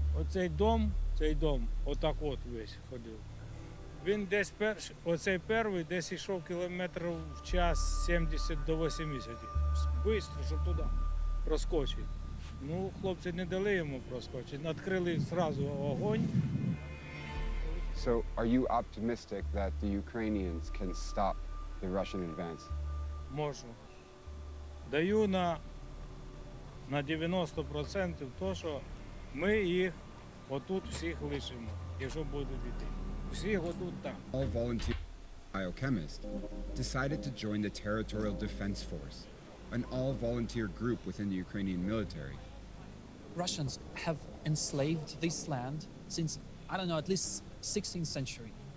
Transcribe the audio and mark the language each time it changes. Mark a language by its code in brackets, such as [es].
[uk] Цей дом, отак от весь ходив. Він десь оцей перший десь йшов кілометрів в час 70 до 80. Бистро, щоб туди проскочити. Ну, хлопці не дали йому проскочити, відкрили одразу огонь. [en] So, are you optimistic that the Ukrainians can stop the Russian advance? [uk] Можу. Даю на 90% то, що ми їх отут всіх лишимо, якщо будуть йти. Всіх отут там. [en] All volunteer biochemist decided to join the Territorial Defense Force, an all-volunteer group within the Ukrainian military. Russians have enslaved this land since, I don't know, at least 16th century.